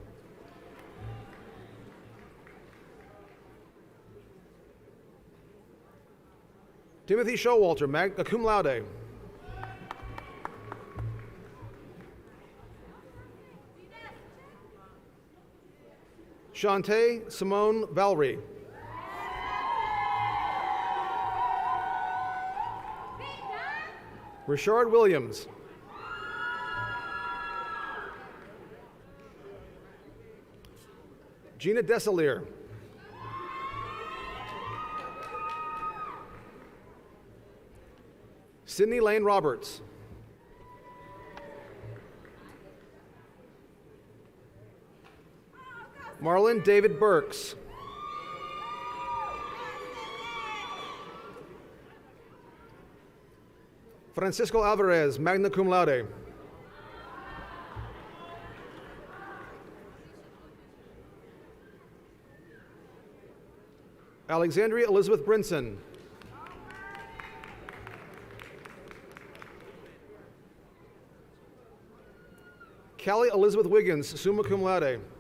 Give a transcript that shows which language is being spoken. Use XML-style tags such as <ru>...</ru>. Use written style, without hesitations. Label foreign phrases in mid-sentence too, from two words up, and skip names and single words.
<en>Timothy Showalter,</en> <la>magna cum laude.</la> <en>Shantae Simone Valerie. Richard Williams. Gina Desalier. Sydney Lane Roberts. Marlon David Burks. Francisco Alvarez,</en> <la>magna cum laude.</la> <en>Alexandria Elizabeth Brinson. Callie Elizabeth Wiggins,</en> <la>summa cum laude.</la>